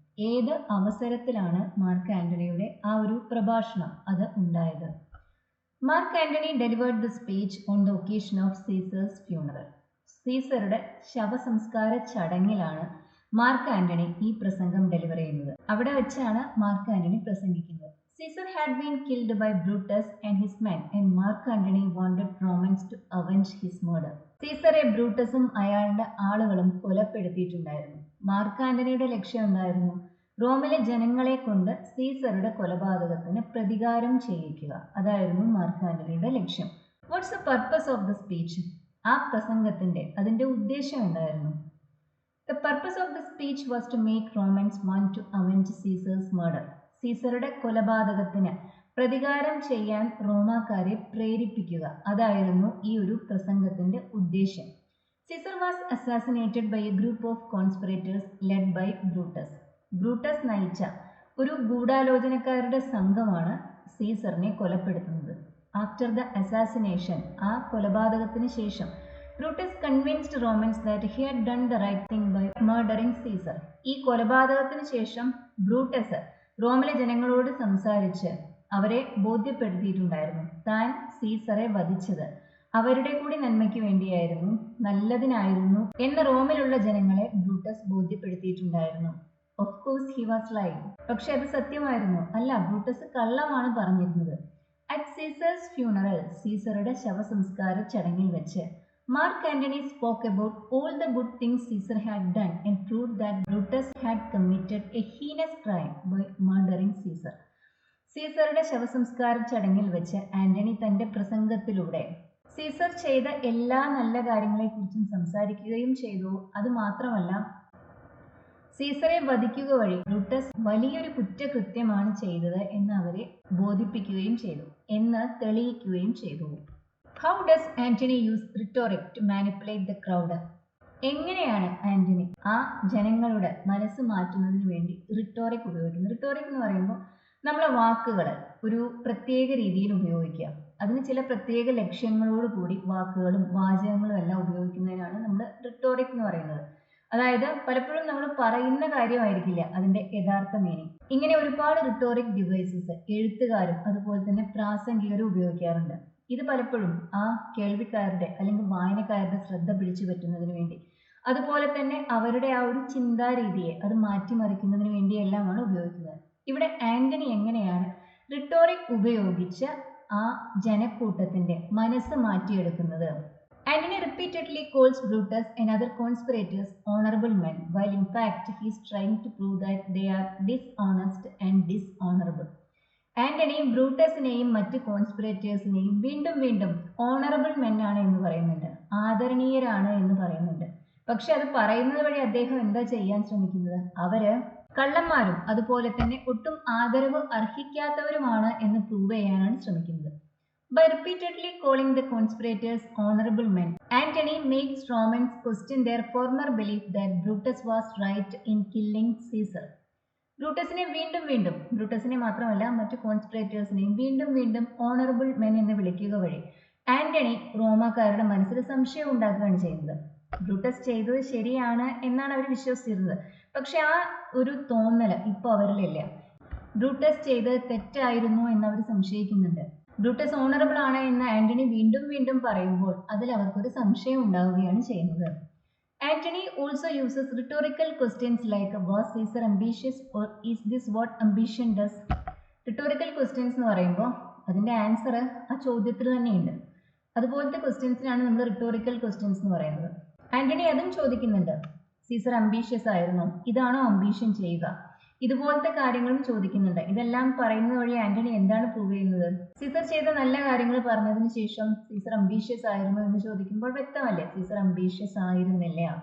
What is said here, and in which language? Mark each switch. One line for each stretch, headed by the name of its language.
Malayalam: ഏത് അവസരത്തിലാണ് മാർക്ക് ആന്റണിയുടെ ആ ഒരു പ്രഭാഷണം അത് ഉണ്ടായത്?
English: Mark Antony delivered the speech on the occasion of Caesar's funeral.
Malayalam: സീസറുടെ ശവസംസ്കാര ചടങ്ങിലാണ് മാർക്ക് ആന്റണി ഈ പ്രസംഗം ഡെലിവർ ചെയ്യുന്നത്. അവിടെ വെച്ചാണ് മാർക്ക് ആന്റണി പ്രസംഗിക്കുന്നത്.
English: Caesar had been killed by Brutus and his men, and Mark Antony wanted Romans to avenge his murder.
Malayalam: സീസറെ ബ്രൂട്ടസും അയാളുടെ ആളുകളും കൊലപ്പെടുത്തിയിട്ടുണ്ടായിരുന്നു. മാർക്ക് ആന്റണിയുടെ ലക്ഷ്യം എന്തായിരുന്നു? റോമിലെ ജനങ്ങളെ കൊണ്ട് സീസറുടെ കൊലപാതകത്തിന് പ്രതികാരം ചെയ്യിക്കുക. അതായിരുന്നു മാർക്ക് ആന്റണിയുടെ ലക്ഷ്യം.
English: What's the purpose of the speech?
Malayalam: ആ പ്രസംഗത്തിന്റെ അതിന്റെ ഉദ്ദേശം എന്തായിരുന്നു?
English: The purpose of the speech was to make Romans want to avenge Caesar's murder.
Malayalam: സീസറുടെ കൊലപാതകത്തിന് പ്രതികാരം ചെയ്യാൻ റോമാക്കാരെ പ്രേരിപ്പിക്കുക. അതായിരുന്നു ഈ ഒരു പ്രസംഗത്തിന്റെ ഉദ്ദേശം.
English: Caesar was assassinated by a group of conspirators led by Brutus.
Malayalam: Brutus നയിച്ച ഒരു ഗൂഢാലോചനക്കാരുടെ സംഘമാണ് സീസറിനെ കൊലപ്പെടുത്തുന്നത്.
English: after the assassination,
Malayalam: ആ കൊലപാതകത്തിന് ശേഷം,
English: Brutus convinced Romans that he had done the right thing by murdering Caesar.
Malayalam: ഈ കൊലപാതകത്തിന് ശേഷം ബ്രൂട്ടസ് റോമിലെ ജനങ്ങളോട് സംസാരിച്ച് അവരെ ബോധ്യപ്പെടുത്തിയിട്ടുണ്ടായിരുന്നു താൻ സീസറെ വധിച്ചത് അവരുടെ കൂടി നന്മയ്ക്ക് വേണ്ടിയായിരുന്നു, നല്ലതിനായിരുന്നു എന്ന് റോമിലുള്ള ജനങ്ങളെ Brutus ബോധ്യപ്പെടുത്തിയിട്ടുണ്ടായിരുന്നു.
English: Of course he was lying.
Malayalam: പക്ഷെ അത് സത്യമായിരുന്നു? അല്ല, ബ്രൂട്ടസ് കള്ളമാണ് പറഞ്ഞിരുന്നത്.
English: at Caesar's funeral,
Malayalam: സീസറുടെ ശവസംസ്കാര ചടങ്ങിൽ വെച്ച്
English: Mark Antony spoke about all the good things Caesar had done and proved that Brutus had committed a heinous crime by murdering Caesar.
Malayalam: സീസറുടെ ശവസംസ്കാര ചടങ്ങിൽ വെച്ച് ആന്റണി തന്റെ പ്രസംഗത്തിലൂടെ സീസർ ചെയ്ത എല്ലാ നല്ല കാര്യങ്ങളെക്കുറിച്ചും സംസാരിക്കുകയും ചെയ്തു. അതുമാത്രമല്ല, സീസറെ വധിക്കുക വഴി ബ്രൂട്ടസ് വലിയൊരു കുറ്റകൃത്യമാണ് ചെയ്തത് എന്ന് അവരെ ബോധിപ്പിക്കുകയും ചെയ്തു, എന്ന് തെളിയിക്കുകയും ചെയ്തു.
English: How does Antony use rhetoric to manipulate the crowd?
Malayalam: എങ്ങനെയാണ് ആന്റണി ആ ജനങ്ങളുടെ മനസ്സ് മാറ്റുന്നതിന് വേണ്ടി റിട്ടോറിക് ഉപയോഗിക്കുന്നത്? റിട്ടോറിക് എന്ന് പറയുമ്പോൾ നമ്മളെ വാക്കുകൾ ഒരു പ്രത്യേക രീതിയിൽ ഉപയോഗിക്കുക. അതിന് ചില പ്രത്യേക ലക്ഷ്യങ്ങളോട് കൂടി വാക്കുകളും വാചകങ്ങളും എല്ലാം ഉപയോഗിക്കുന്നതിനാണ് നമ്മൾ റിട്ടോറിക് എന്ന് പറയുന്നത്. അതായത് പലപ്പോഴും നമ്മൾ പറയുന്ന കാര്യമായിരിക്കില്ല അതിന്റെ യഥാർത്ഥ മീനിങ്. ഇങ്ങനെ ഒരുപാട് റിട്ടോറിക് ഡിവൈസസ് എഴുത്തുകാരും അതുപോലെ തന്നെ പ്രാസംഗികരും ഉപയോഗിക്കാറുണ്ട്. ഇത് പലപ്പോഴും ആ കേൾവിക്കാരുടെ അല്ലെങ്കിൽ വായനക്കാരുടെ ശ്രദ്ധ പിടിച്ചു പറ്റുന്നതിന് വേണ്ടി, അതുപോലെ തന്നെ അവരുടെ ആ ഒരു ചിന്താരീതിയെ അത് മാറ്റിമറിക്കുന്നതിന് വേണ്ടിയെല്ലാമാണ് ഉപയോഗിക്കുന്നത്. ഇവിടെ ആന്റണി എങ്ങനെയാണ് റിട്ടോറിക് ഉപയോഗിച്ച് ആ ജനക്കൂട്ടത്തിന്റെ മനസ്സ് മാറ്റിയെടുക്കുന്നത്?
English: Antony repeatedly calls Brutus and other conspirators honorable men, while in fact he is trying to prove that they are dishonest and dishonorable.
Malayalam: Antony ബ്രൂട്ടസിനെയും മറ്റ് കോൺസ്പിറേറ്റേഴ്സിനെയും വീണ്ടും വീണ്ടും ഓണറബിൾ മെൻ ആണ് എന്ന് പറയുന്നുണ്ട്, ആദരണീയരാണ് എന്ന് പറയുന്നുണ്ട്. പക്ഷെ അത് പറയുന്നത് വഴി അദ്ദേഹം എന്താ ചെയ്യാൻ ശ്രമിക്കുന്നത്? അവര് കള്ളന്മാരും അതുപോലെ തന്നെ ഒട്ടും ആദരവ് അർഹിക്കാത്തവരുമാണ് എന്ന് പ്രൂവ് ചെയ്യാനാണ് ശ്രമിക്കുന്നത്.
English: By repeatedly calling the conspirators honorable men, Antony makes Romans question their former belief that Brutus was right in killing Caesar.
Malayalam: ബ്രൂട്ടസിനെ വീണ്ടും വീണ്ടും, ബ്രൂട്ടസിനെ മാത്രമല്ല മറ്റു കോൺസ്പിറേറ്റേഴ്സിനെയും വീണ്ടും വീണ്ടും ഓണറബിൾ മെൻ എന്ന് വിളിക്കുക വഴി ആന്റണി റോമാക്കാരുടെ മനസ്സിൽ സംശയം ഉണ്ടാക്കുകയാണ് ചെയ്യുന്നത്. ബ്രൂട്ടസ് ചെയ്തത് ശരിയാണ് എന്നാണ് അവർ വിശ്വസിച്ചിരുന്നത്. പക്ഷെ ആ ഒരു തോന്നല് ഇപ്പൊ അവരിലില്ല. ബ്രൂട്ടസ് ചെയ്തത് തെറ്റായിരുന്നു എന്ന് അവർ സംശയിക്കുന്നുണ്ട്. ബ്രൂട്ടസ് ഓണറബിൾ ആണ് എന്ന് ആന്റണി വീണ്ടും വീണ്ടും പറയുമ്പോൾ അതിൽ അവർക്കൊരു സംശയം ഉണ്ടാവുകയാണ് ചെയ്യുന്നത്.
English: Antony also uses rhetorical questions like was Caesar ambitious or is this what ambition does?
Malayalam: Rhetorical questions എന്ന് പറയുമ്പോൾ അതിന്റെ ആൻസർ ആ ചോദ്യത്തിൽ തന്നെയുണ്ട്. അതുപോലത്തെ ക്വസ്റ്റ്യൻസിനാണ് നമ്മൾ റിട്ടോറിക്കൽ ക്വസ്റ്റ്യൻസ് എന്ന് പറയുന്നത്. ആന്റണി അതും ചോദിക്കുന്നുണ്ട്. സീസർ അംബീഷ്യസ് ആയിരുന്നോ? ഇതാണോ അംബീഷൻ ചെയ്യുക? ഇതുപോലത്തെ കാര്യങ്ങളും ചോദിക്കുന്നുണ്ട്. ഇതെല്ലാം പറയുന്നത് വഴി ആന്റണി എന്താണ് പ്രൂവ് ചെയ്യുന്നത്? സീസർ ചെയ്ത നല്ല കാര്യങ്ങൾ പറഞ്ഞതിന് ശേഷം സീസർ അംബീഷ്യസ് ആയിരുന്നു എന്ന് ചോദിക്കുമ്പോൾ വ്യക്തമല്ലേ സീസർ അംബീഷ്യസ് ആയിരുന്നില്ല.